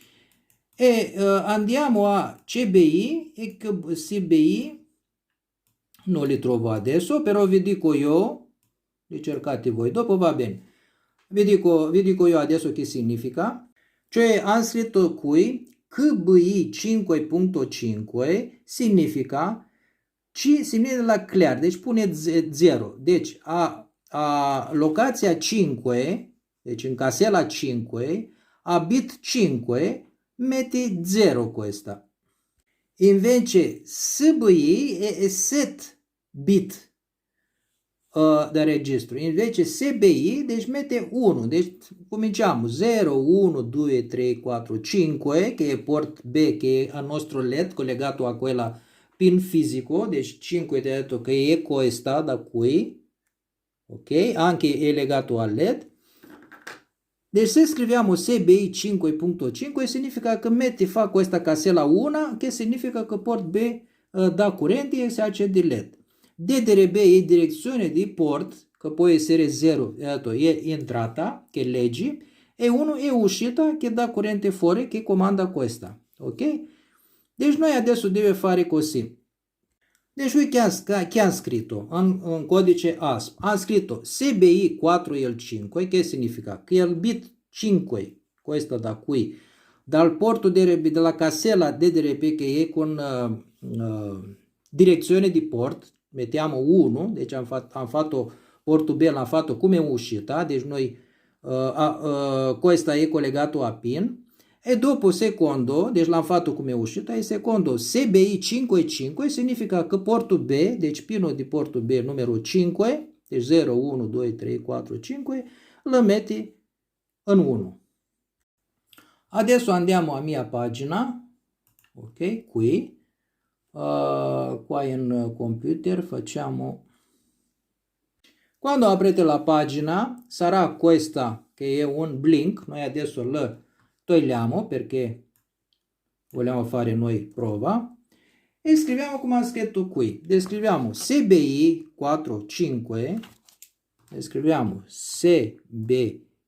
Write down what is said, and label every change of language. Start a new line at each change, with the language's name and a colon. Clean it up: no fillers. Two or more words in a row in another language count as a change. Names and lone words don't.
Italian: E andiamo a CBI e CBI non li trovo adesso, però vi dico io, li cercate voi, dopo va bene. Vi dico io adesso che significa. Cioè am scritto qui CBI 5.5 significa la clar,
Romanian: deci pune 0. Deci a locația 5, deci în casela 5, a bit 5
Italian: mette 0 questa. Invece SBI è
English: set bit
Romanian: de registru.
Italian: Invece SBI, deci mette 1. Deci cominciamo 0, 1, 2, 3, 4, 5, che è port B, che è al nostro LED collegato a quella pin fisico. Deci 5 ti ho detto che è questa da qui. Ok? Anche è legato al LED. Deci se scriviamo SBI 5.5 significa că fa questa casella 1, che significa că port B da curente e se accede LED. DDRB è direzione di port, che può essere 0, è entrata, che leggi, e 1 è uscita, che dà curente fuori, che comanda questa. Ok? Deci noi adesso deve fare così.
Romanian: Deci uite che am scritto în codice ASP.
Italian: Am scritto SBI 4 il 5, che significa che il bit 5, questo da qui, dal porto DDRB, della casella DDRB che è con direzione di port, mettiamo 1,
Romanian: deci am
Italian: fatto portul B, l'am fatto come uscita, deci noi questa è collegato a pin, e dopo secondo, deci l'am fatto come uscita, e secondo SBI 5.5 significa
Romanian: că portul B, deci pinul
Italian: di
Romanian: portul B
Italian: numero 5, deci 0, 1, 2, 3, 4, 5, lo metti în 1. Adesso andiamo a mia pagina, ok, qui. Qua in computer facciamo, quando aprite la pagina sarà questa che è un blink, noi adesso lo togliamo perché vogliamo fare noi prova e scriviamo come ha scritto qui, descriviamo SBI 4.5, scriviamo SBI